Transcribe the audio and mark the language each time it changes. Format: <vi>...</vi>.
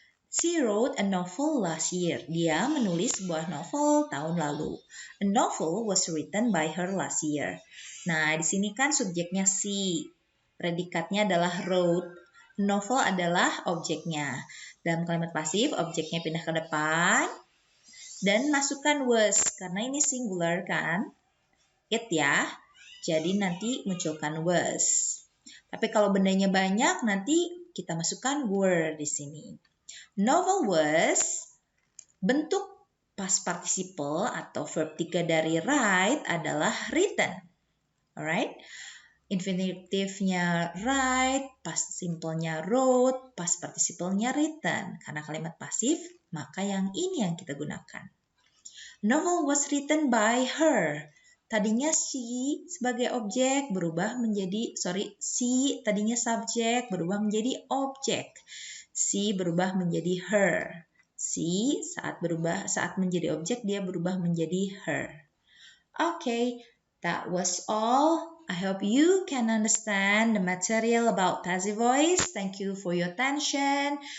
<en>She wrote a novel last year.</en> <id>Dia menulis sebuah novel tahun lalu.</id> <en>A novel was written by her last year.</en> <id>Nah, di sini kan subjeknya she. Predikatnya adalah wrote. Novel adalah objeknya. Dalam kalimat pasif, objeknya pindah ke depan. Dan masukkan was, karena ini singular kan. It ya. Jadi nanti munculkan was. Tapi kalau bendanya banyak, nanti kita masukkan were di sini.</id> <en>Novel was,</en> <id>bentuk past participle atau verb 3 dari write adalah written.</id> <en>Alright?</en> <id>Infinitive-nya write, past simple-nya wrote, past participle-nya written. Karena kalimat pasif, maka yang ini yang kita gunakan.</id> <en>Novel was written by her.</en> <id>Tadinya she sebagai objek berubah menjadi, she tadinya subjek berubah menjadi objek. She berubah menjadi her. She saat menjadi objek dia berubah menjadi her.</id> <en>Okay, that was all. I hope you can understand the material about passive voice. Thank you for your attention.</en>